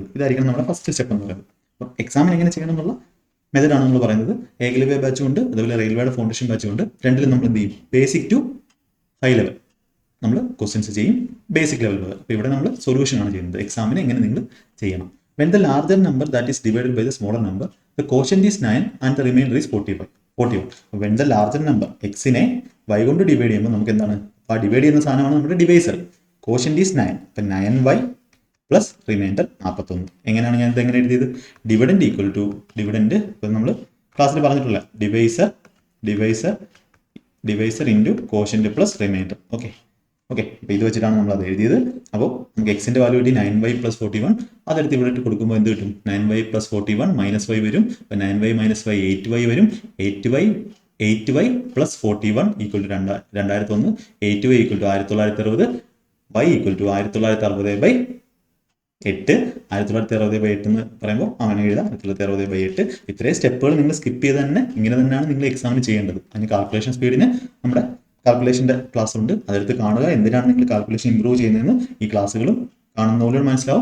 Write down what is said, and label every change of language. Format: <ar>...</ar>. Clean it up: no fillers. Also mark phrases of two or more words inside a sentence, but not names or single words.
<ml>ഇതായിരിക്കണം നമ്മുടെ</ml> <en>first step</en> <ml>എന്ന് പറയുന്നത്. അപ്പോൾ എക്സാമിന് എങ്ങനെ ചെയ്യണം എന്നുള്ള മെത്തേഡാണ് നമ്മൾ പറയുന്നത്. ഏകലവ്യ ബാച്ചും ഉണ്ട്, അതുപോലെ റെയിൽവേയുടെ ഫൗണ്ടേഷൻ ബാച്ചും ഉണ്ട്. രണ്ടിലും നമ്മൾ എന്ത് ചെയ്യും?</ml> <en>basic to high level</en> <ml>നമ്മൾ ക്വസ്റ്റ്യൻസ് ചെയ്യും,</ml> <en>basic level</en> <ml>മുതൽ. അപ്പോൾ ഇവിടെ നമ്മൾ സൊല്യൂഷൻ ആണ് ചെയ്യുന്നത്. എക്സാമിന് എങ്ങനെ നിങ്ങൾ ചെയ്യണം.</ml> <en>when the larger number that is divided by the smaller number the quotient is 9 and the remainder is 41. when the larger number</en> <ml>എക്സിനെ y കൊണ്ട് ഡിവൈഡ് ചെയ്യുമ്പോൾ നമുക്ക് എന്താണ്? ആ ഡിവൈഡ് ചെയ്യുന്ന സാധനമാണ് നമ്മുടെ ഡിവൈസർ.</ml> <en>quotient is 9. അപ്പം 9y plus remainder 41.</en> <ml>എങ്ങനെയാണ് ഞാൻ ഇത് എങ്ങനെ എഴുതിയത്?</ml> <en>dividend equal to dividend,</en> <ml>ഇപ്പം നമ്മൾ ക്ലാസ്സിൽ പറഞ്ഞിട്ടുള്ള</ml> <en>divisor into quotient plus remainder.</en> <ml>ഓക്കെ, അപ്പോൾ ഇത് വെച്ചിട്ടാണ് നമ്മൾ അത് എഴുതിയത്. അപ്പോൾ നമുക്ക് എക്സിന്റെ വാല്യൂ കിട്ടി 9y + 41. അതെടുത്ത് ഇവിടെ ഇട്ട് കൊടുക്കുമ്പോൾ എന്ത് കിട്ടും? 9y + 41 -y വരും. അപ്പോൾ 9y - y 8y വരും. 8y + 41 = 2001. 8y = 1960. y = 1960/8. 1960/8 എന്ന് പറയുമ്പോൾ അങ്ങനെ എഴുതാം. 1960/8. ഇത്രയും സ്റ്റെപ്പുകൾ നിങ്ങൾ സ്കിപ്പ് ചെയ്ത് തന്നെ ഇങ്ങനെ തന്നെയാണ് നിങ്ങൾ എക്സാമിന് ചെയ്യേണ്ടത്. അതിന് കാൽക്കുലേഷൻ സ്പീഡിന് നമ്മുടെ കാൽക്കുലേഷൻ്റെ ക്ലാസ് ഉണ്ട്, അതെടുത്ത് കാണുക. എന്തിനാണ് നിങ്ങൾ</ml> <en>calculation improve</en> <ml>ചെയ്യുന്നതെന്ന് ഈ ക്ലാസ്സുകളും കാണുന്നവരോട് മനസ്സിലാവും.</ml>